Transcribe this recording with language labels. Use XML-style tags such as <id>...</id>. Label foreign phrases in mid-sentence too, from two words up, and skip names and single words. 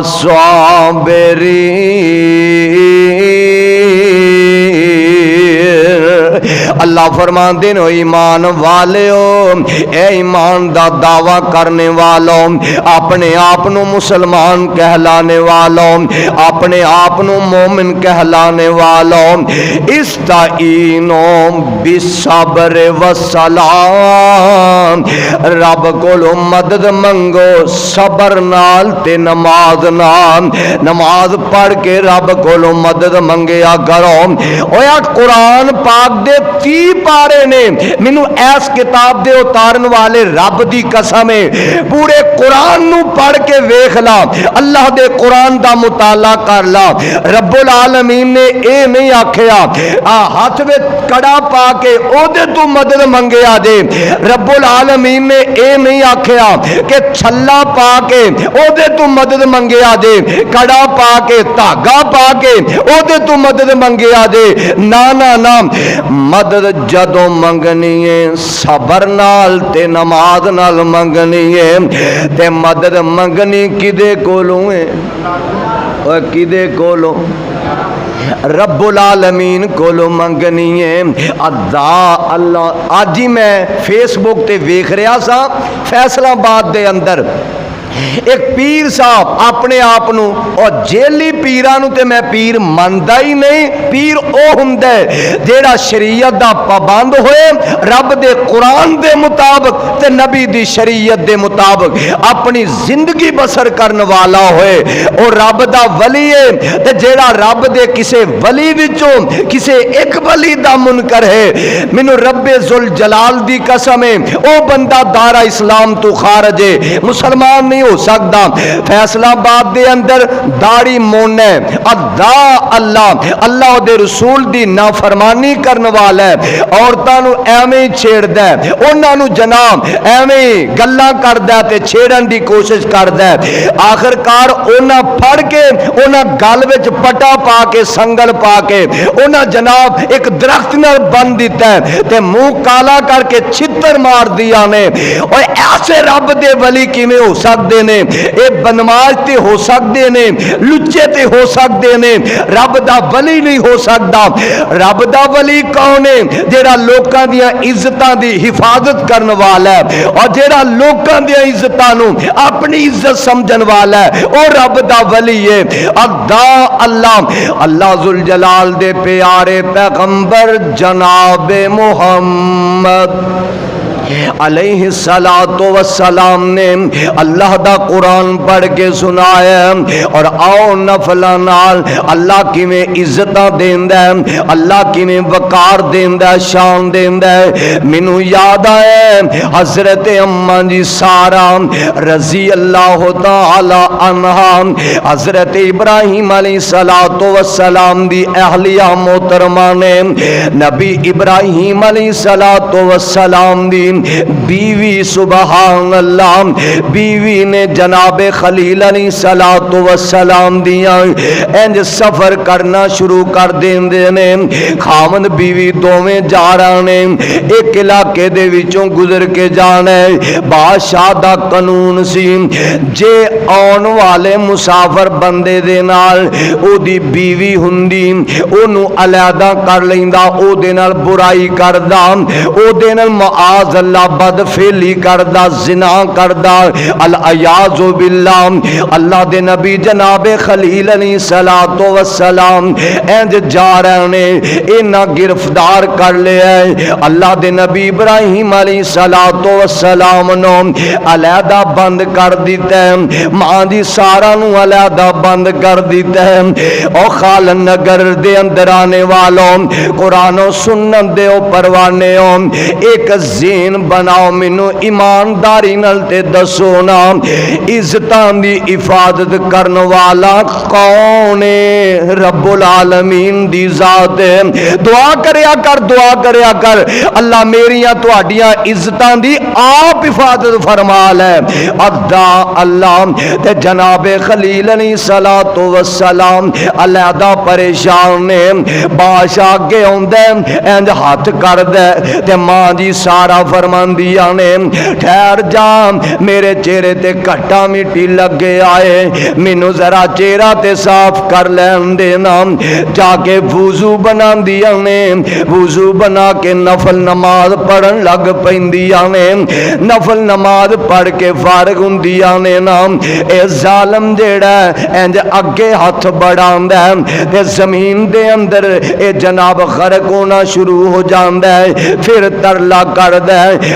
<pa>اللہ فرماندے نے ایمان والو اے ایمان دا دعویٰ کرنے والوں اپنے آپ نو مسلمان کہلانے والوں اپنے آپ نو مومن کہلانے والوں</pa> <ar>استعینوا بالصبر والصلاۃ</ar> <pa>رب کولو مدد منگو صبر نال تے نماز نال نماز پڑھ کے رب کولو مدد منگیا کرو اویا قرآن پاک دے 30 پارے نے مینوں ایس کتاب دے اتارن والے رب دی قسم ہے پورے قرآن نو پڑھ کے ویکھ لا اللہ دے قرآن دا مطالعہ کر لا</pa> <ar>رب العالمین</ar> <pa>نے اے نہیں آکھیا ہاتھ وچ کڑا پا کے او دے تو مدد منگیا دے</pa> <ar>رب العالمین</ar> <pa>نے اے نہیں آکھیا کہ چھلا پا کے او دے تو مدد منگیا دے کڑا پا کے دھاگا پا کے او دے تو مدد منگیا دے نا نا نا مدد جدوں منگنی ہے صبر نال تے نماز نال منگنی ہے تے مدد منگنی کدے کولوں ہے او کدے کولوں</pa> <ar>رب العالمین</ar> <pa>کولو منگنی ہے ادا اللہ آج ہی میں فیس بک تے ویکھ رہا سا فیصلہ آباد دے اندر ایک پیر صاحب اپنے آپ نو اور جیلی پیرانو تے میں پیر مندا ہی نہیں، پیر او ہوندا ہے جیڑا شریعت دا پابند ہوئے، رب دے قرآن دے مطابق تے نبی دی شریعت دے مطابق اپنی زندگی بسر کرنے والا ہوئے، اور رب دا ولی ہے تے جیڑا رب دے کسے ولی وچوں کسے ایک ولی دا منکر ہے، مینوں رب ذوالجلال دی قسم ہے او بندہ دارا اسلام تو خارج ہے، مسلمان نہیں ہو سکتا۔ فیصلہ باد دے اندر داڑھی مونے ادا اللہ اللہ دے رسول دی نافرمانی کرنے والا ہے، عورتاں نو ایویں چھیڑدا ہے، انہاں نو جناب ایویں گلاں کردا تے چھیڑن دی کوشش کردا ہے، آخر کار انہاں پھڑ کے انہاں گل وچ پٹا پا کے سنگل پا کے انہاں جناب ایک درخت نال بن دیتا ہے تے منہ کالا کر کے چھتر مار دیا نے۔ اور ایسے رب دے ولی کیویں ہو سکدے نے؟ اے بنماز تے ہو سکدے نے، لچے تے ہو سکدے نے، رب دا ولی نہیں ہو سکدا۔ رب دا ولی کون ہے؟ جیڑا لوکاں دیاں عزتاں دی حفاظت کرن والا ہے، اور جیڑا لوکاں دیاں عزتاں نو اپنی عزت سمجھن والا ہے، او رب دا ولی ہے۔ ادا اللہ اللہ ذوالجلال دے پیارے پیغمبر جناب محمد</pa> <ar>علیہ السلام</ar> <pa>نے اللہ دا قرآن پڑھ کے سنایا، اور آؤ نفلاں نال اللہ کیویں عزتاں دیندا ہے، اللہ کیویں وقار دیندا ہے، شان دیندا ہے۔ مینوں یاد آیا حضرت اماں جی سارا</pa> <ar>رضی اللہ تعالی عنہا</ar> <pa>حضرت ابراہیم</pa> <ar>علیہ السلام</ar> <pa>دی اہلیہ محترمہ نے نبی ابراہیم علیہ السلام دی بیوی،</pa> <ar>سبحان اللہ،</ar> <pa>بیوی نے جناب خلیل</pa> <ar>علیہ السلام</ar> <pa>دیا انج سفر کرنا شروع کر دیندے نے، خاوند بیوی دوویں جا رہے نے، ایک علاقے دے وچوں گزر کے جانا ہے، بادشاہ دا قانون سی جے آن والے مسافر بندے دے نال او دی بیوی ہوندی اونوں علیحدہ کر لیندا، او دے نال برائی کردا، او دے نال</pa> <ar>معاذ اللہ</ar> <pa>بدفعلی کردا، زنا کردا،</pa> <ar>العیاذ باللہ۔</ar> <pa>اللہ دے نبی جناب خلیل</pa> <ar>علیہ السلام</ar> <pa>انج جا رہے نے، انہاں گرفتار کر لیا ہے، اللہ دے نبی ابراہیم</pa> <ar>علیہ السلام</ar> <pa>نو علیحدہ بند کر دیتا ہے، ماں دی سارا نو علیحدہ بند کر دیتا ہے۔ او خال نگر دے اندر آنے والوں، قرآن و سنت دے او پروانے ہو، ایک زین بناؤ، مینو ایمانداری نال تے دسو نا عزتاں دی حفاظت کرن والا کون ہے؟</pa> <ar>رب العالمین</ar> <pa>دی ذات ہے۔ دعا کریا کر، دعا کریا کر، اللہ میریاں تہاڈیاں عزتاں دی آپ حفاظت فرما لے۔ ادا اللہ تے جناب خلیل</pa> <ar>علیہ السلام</ar> <pa>علیحدہ پریشان نے، بادشاہ اگے آندا انج ہاتھ کر دے تے ماں جی سارا فرماندیاں نے ٹھہر جا، میرے چہرے تے کٹا مٹی لگے آئے، مینوں ذرا چہرہ تے صاف کر لین دینا۔ جا کے وضو بنا دیاں نے، وضو بنا کے نفل نماز پڑھن لگ پیندیاں نے، نفل نماز پڑھ کے فارغ ہوندیاں نے نا، اے ظالم جیڑا انج اگے ہاتھ بڑھاندا ہے تے زمین دے اندر اے جناب غرق ہونا شروع ہو جاندا ہے، پھر ترلا کردا ہے۔</pa>